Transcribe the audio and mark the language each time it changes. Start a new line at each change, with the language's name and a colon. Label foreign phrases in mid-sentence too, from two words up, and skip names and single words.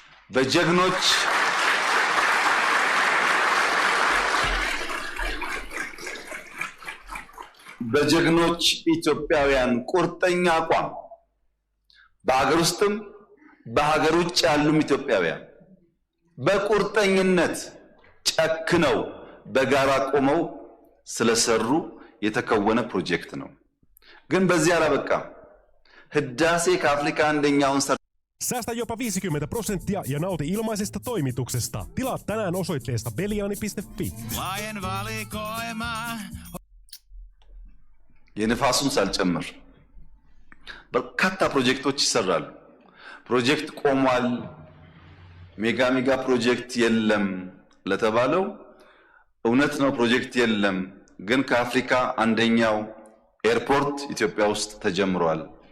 Amharic: በጀግኖች ኢትዮጵያውያን ቁርጠኛ አቋም በሀገር ውስጥም በሀገር ውጭ ያሉም ኢትዮጵያውያን በቁርጠኝነት ጨክነው በጋራ ቆመው ስለሰሩ የተከወነ ፕሮጀክት ነው። ግን በዚህ አላበቃም። ህዳሴ ከአፍሪካ አንደኛውን
Finnish: Säästä jopa 50% ja nauti ilmaisesta toimituksesta. Tilaa tänään osoitteesta veliani.fi. Laajen valikoima.
Amharic: የንፋሱን ሳልጨምር በርካታ ፕሮጀክቶች ይሰራሉ። ፕሮጀክት ቆሟል፣
English: mega project
Amharic: የለም ለተባለው እውነት ነው፣ ፕሮጀክት የለም። ግን ከአፍሪካ አንደኛው ኤርፖርት ኢትዮጵያ ውስጥ ተጀምሯል።